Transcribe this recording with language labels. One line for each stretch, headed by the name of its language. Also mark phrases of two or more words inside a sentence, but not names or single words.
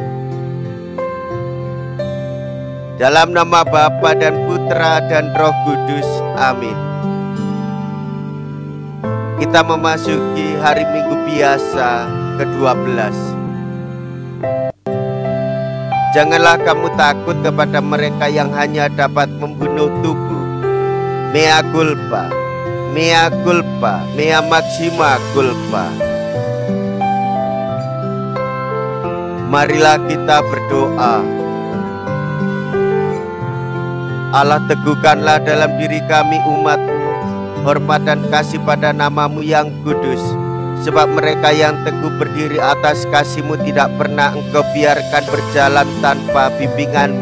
Indonesian: Dalam nama Bapa dan Putra dan Roh Kudus, amin. Kita memasuki hari Minggu biasa ke-12. Janganlah kamu takut kepada mereka yang hanya dapat membunuh tubuh.
Latin: Mea culpa, mea culpa, mea maxima culpa.
Indonesian: Marilah kita berdoa. Allah, teguhkanlah dalam diri kami umat-Mu hormat dan kasih pada nama-Mu yang kudus. Sebab mereka yang teguh berdiri atas kasih-Mu tidak pernah Engkau biarkan berjalan tanpa bimbingan-Mu.